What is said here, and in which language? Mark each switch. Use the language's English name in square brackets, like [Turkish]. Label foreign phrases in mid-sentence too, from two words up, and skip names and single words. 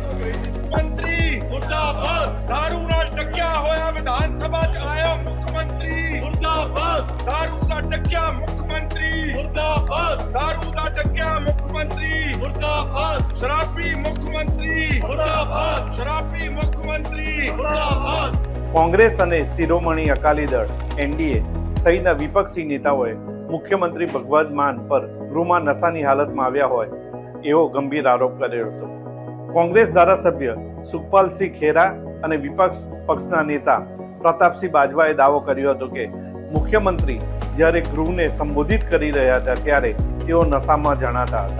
[Punjabi] ਮੰਤਰੀ ਮੁਰਦਾਬਾਦ. ਦਾਰੂ ਨਾਲ ਟੱਕਿਆ ਹੋਇਆ ਵਿਧਾਨ ਸਭਾ ਚ ਆਇਆ ਮੁੱਖ ਮੰਤਰੀ ਮੁਰਦਾਬਾਦ. ਦਾਰੂ ਦਾ ਟੱਕਿਆ ਮੁੱਖ ਮੰਤਰੀ ਮੁਰਦਾਬਾਦ. ਦਾਰੂ ਦਾ ਟੱਕਿਆ ਮੁੱਖ ਮੰਤਰੀ ਮੁਰਦਾਬਾਦ. ਸ਼ਰਾਬੀ ਮੁੱਖ ਮੰਤਰੀ ਮੁਰਦਾਬਾਦ. [Gujarati] શરાબી મુખ્ય મંત્રી મુર્દાબાદ. કોંગ્રેસ અને શિરોમણી અકાલી દળ એનડીએ સહિતના વિપક્ષી નેતાઓએ મુખ્યમંત્રી ભગવત માન પર ગૃહમાં નશાની હાલતમાં આવ્યા હોય એવો ગંભીર આરોપ કર્યો હતો. કોંગ્રેસ ધારાસભ્ય સુખપાલસિંહ ખેરા અને વિપક્ષ પક્ષના નેતા પ્રતાપસિંહ બાજવાએ દાવો કર્યો હતો કે મુખ્યમંત્રી જ્યારે ગૃહને સંબોધિત કરી રહ્યા હતા ત્યારે તેઓ નશામાં જણાતા હતા.